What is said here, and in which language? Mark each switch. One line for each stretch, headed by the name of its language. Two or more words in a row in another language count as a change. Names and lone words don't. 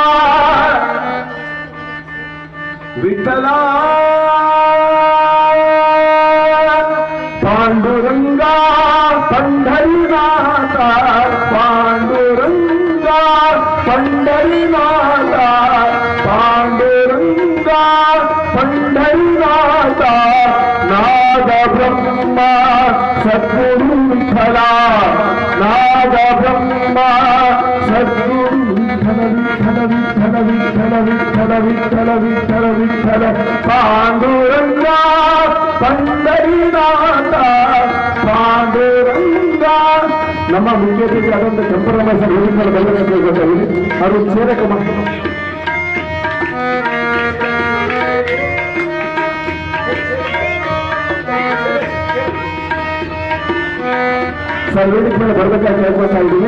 Marathi: विठ्ठला पांडुरंगा पंढरीनाथ पांडुरंगा पंढरीनाथ पांडुरंगा पंढरीनाथ नाद ब्रह्मा सद्गुरु विठ्ठला नाद ब्रह्मा सद्गुरु विठ्ठल विठ्ठल विठ्ठल
Kannada: विठ्ठल विठ्ठल विठ्ठल विठ्ठल पांडुरंगा पंढरीनाथ ಪಾಂಡುರಂಗ ನಮ್ಮ ಮುಖ್ಯತೆಗೆ ಆದಂತ ಚಂಪರಮ ಸರ್ ಹೇಳಿದ್ದಾರೆ ಬಲ್ಲಕ್ಕೆ ಗೊತ್ತಾಗಿದೆ ಅದು ಸೇರಕಮ್ಮ ಸರ್ ವೇದಿಕೆ ಮೇಲೆ ಬರಬೇಕಾಗಿ ಕೇಳ್ಕೊಳ್ತಾ ಇದ್ದೀವಿ.